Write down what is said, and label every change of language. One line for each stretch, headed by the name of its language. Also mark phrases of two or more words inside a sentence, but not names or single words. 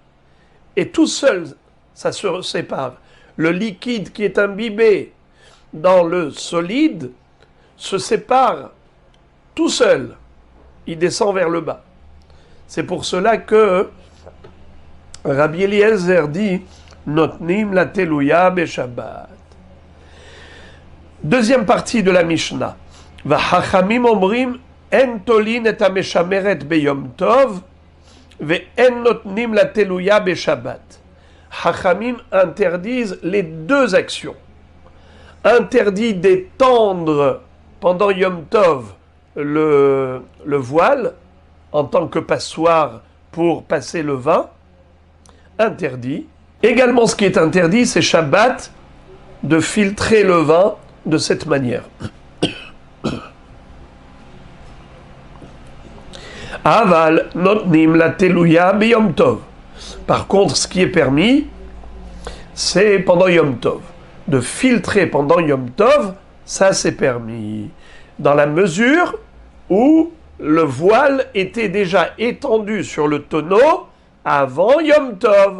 French: Et tout seul, ça se sépare. Le liquide qui est imbibé dans le solide se sépare tout seul. Il descend vers le bas. C'est pour cela que Rabbi Eliezer dit
Hebrew: נותנים לתלויה בשבת.
French: Deuxième partie de la Mishnah.
Hebrew: וחכמים אומרים אין תולין את המשמרת ביום טוב ואין נותנים לתלויה בשבת.
French: Chachamim interdisent les deux actions. Interdit d'étendre pendant Yom Tov le voile en tant que passoire pour passer le vin. Interdit. Également, ce qui est interdit, c'est Shabbat de filtrer le vin de cette manière.
Hebrew: אבל נותנים לתלויה ביום טוב.
French: Par contre, ce qui est permis, c'est pendant Yom Tov. De filtrer pendant Yom Tov, ça c'est permis. Dans la mesure où le voile était déjà étendu sur le tonneau avant Yom Tov.